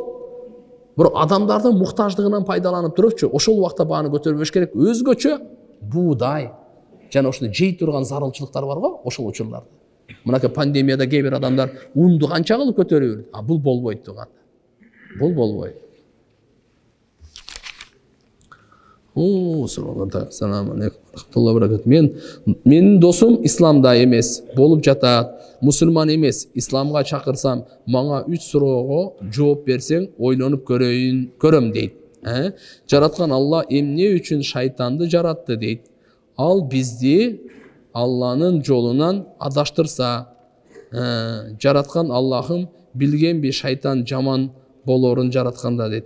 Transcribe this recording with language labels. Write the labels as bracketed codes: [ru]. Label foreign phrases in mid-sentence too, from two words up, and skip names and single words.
[ky] Бирок адамдардын муктаждыгынан пайдаланып турупчу, ошол убакта бааны көтөрбөш керек. Өзгөчө буудай жана ошондой жей турган зарылчылыктар бар го, ошол учурларда. Мынакей пандемияда кээ бир адамдар унду канча кылып көтөрүп жүрдү. А бул болбойт турган. Бул болбойт. [ar] سلام عليكم. رحمة الله وبركاته. [ky] Менин досум исламда эмес, болуп жатат. Мусулман эмес. Исламга чакырсам, мага 3 суроого жооп берсең, ойлонуп көрөм дейт. Жараткан Алла эмне үчүн шайтанды жаратты дейт. Ал бизди Алланын жолунан адаштырса, жараткан Аллахым билгенби шайтан жаман болорун жаратканда дейт.